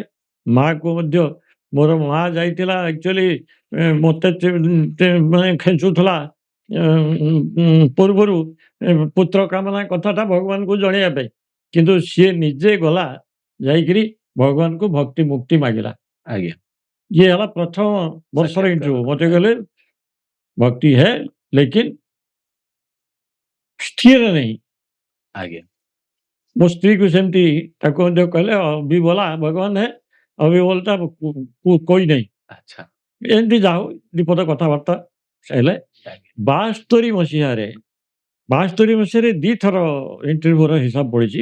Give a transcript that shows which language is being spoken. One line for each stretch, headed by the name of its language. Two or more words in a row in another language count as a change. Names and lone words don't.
Odia: ମାଆକୁ ମଧ୍ୟ ମୋର ମା ଯାଇଥିଲା ଆକ୍ଚୁଆଲି ମୋତେ ମାନେ ଖେଞ୍ଚୁଥିଲା ପୂର୍ବରୁ ପୁତ୍ର କାମନା କଥାଟା ଭଗବାନଙ୍କୁ ଜଣେଇବା ପାଇଁ। କିନ୍ତୁ ସିଏ ନିଜେ ଗଲା ଯାଇକିରି ଭଗବାନଙ୍କୁ ଭକ୍ତି ମୁକ୍ତି ମାଗିଲା। ଆଜ୍ଞା ଇଏ ହେଲା ପ୍ରଥମ ବର୍ଷର ଇଣ୍ଟରଭ୍ୟୁ। ମୋତେ କହିଲେ
Hindi: भक्ति है लेकिन स्थिर नहीं।
Odia: ଆଜ୍ଞା ମୋ ସ୍ତ୍ରୀକୁ ସେମିତି ତାକୁ ମଧ୍ୟ କହିଲେ
Hindi: अभी बोला भगवान है अभी बोलता कोई
Odia: ନାହିଁ। ଆଚ୍ଛା ଏମିତି ଯାହା ହଉ ଦିପଦ କଥାବାର୍ତ୍ତା ହେଲେ ଆଜ୍ଞା 72 ମସିହାରେ ଦିଥର ଇଣ୍ଟରଭ୍ୟୁର ହିସାବ ପଡ଼ିଛି।